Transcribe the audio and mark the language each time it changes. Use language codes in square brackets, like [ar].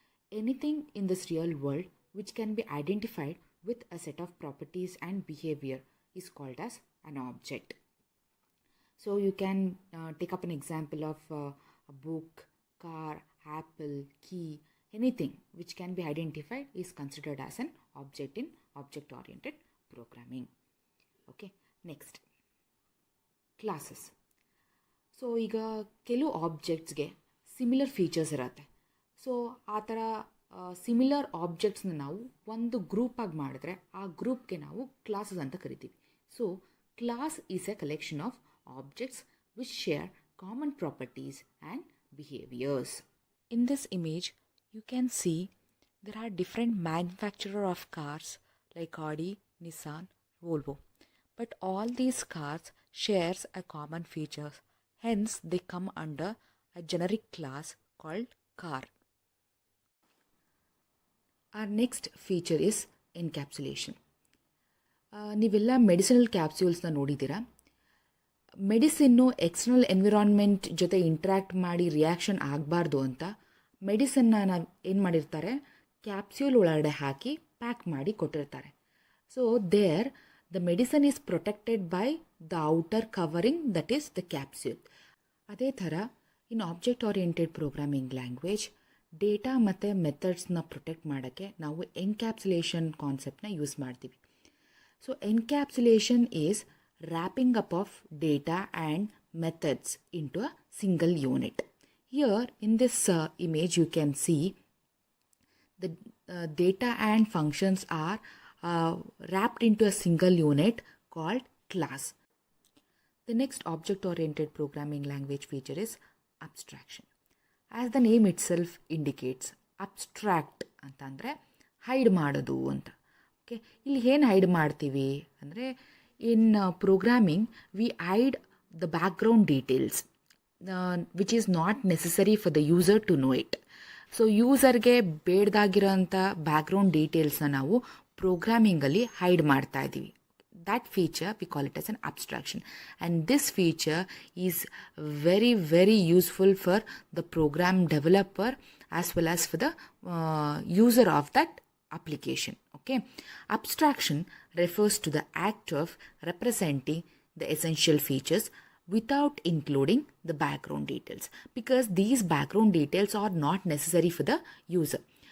[en] Anything in this real world which can be identified with a set of properties and behavior is called as an object. So you can take up an example of a book, car, apple, key. Anything which can be identified is considered as an object in object-oriented programming. Okay, next, classes. [kn] So ಈಗ ಕೆಲವು ಆಬ್ಜೆಕ್ಟ್ಸ್ಗೆ similar features ಇರುತ್ತೆ. So ಆ ಥರ similar ಆಬ್ಜೆಕ್ಟ್ಸ್ನ ನಾವು ಒಂದು ಗ್ರೂಪಾಗಿ ಮಾಡಿದ್ರೆ ಆ ಗ್ರೂಪ್ಗೆ ನಾವು ಕ್ಲಾಸಸ್ ಅಂತ ಕರಿತೀವಿ. [en] So class is a collection of objects which share common properties and behaviours. In this image you can see there are different manufacturers of cars like Audi, Nissan, Volvo. But all these cars shares a common features. Hence, they come under a generic class called car. Our next feature is encapsulation. [kn] ನೀವೆಲ್ಲ medicinal ಕ್ಯಾಪ್ಸ್ಯೂಲ್ಸ್ನ ನೋಡಿದ್ದೀರಾ. Medicine external environment ಜೊತೆ interact ಮಾಡಿ reaction ಆಗಬಾರ್ದು ಅಂತ ಮೆಡಿಸನ್ನ ನಾವು ಏನು ಮಾಡಿರ್ತಾರೆ, capsule ಒಳಗಡೆ ಹಾಕಿ ಪ್ಯಾಕ್ ಮಾಡಿ ಕೊಟ್ಟಿರ್ತಾರೆ. [en] So there the medicine is protected by the outer covering, that is the capsule. [kn] ಅದೇ ಥರ ಇನ್ object oriented programming language data ಮತ್ತು ಮೆಥಡ್ಸ್ನ ಪ್ರೊಟೆಕ್ಟ್ ಮಾಡೋಕ್ಕೆ ನಾವು ಎನ್ಕ್ಯಾಪ್ಸುಲೇಷನ್ ಕಾನ್ಸೆಪ್ಟನ್ನ ಯೂಸ್ ಮಾಡ್ತೀವಿ. [en] So encapsulation is wrapping up of data and methods into a single unit. Here in this image you can see the data and functions are wrapped into a single unit called class. The next object-oriented programming language feature is abstraction. As the name itself indicates, abstract [kn] ಅಂತಂದರೆ hide ಮಾಡೋದು ಅಂತ. Okay, ಇಲ್ಲಿ ಏನು hide ಮಾಡ್ತೀವಿ ಅಂದರೆ [en] in programming we hide the background details which is not necessary for the user to know it. [kn] So ಯೂಸರ್ಗೆ ಬೇಡದಾಗಿರೋಂಥ background ಡೀಟೇಲ್ಸ್ನ ನಾವು ಪ್ರೋಗ್ರಾಮಿಂಗಲ್ಲಿ hide ಮಾಡ್ತಾ ಇದ್ದೀವಿ. [en] that feature we call it as an abstraction, and this feature is very very useful for the program developer as well as for the user of that application. Okay, abstraction refers to the act of representing the essential features without including the background details, because these background details are not necessary for the user.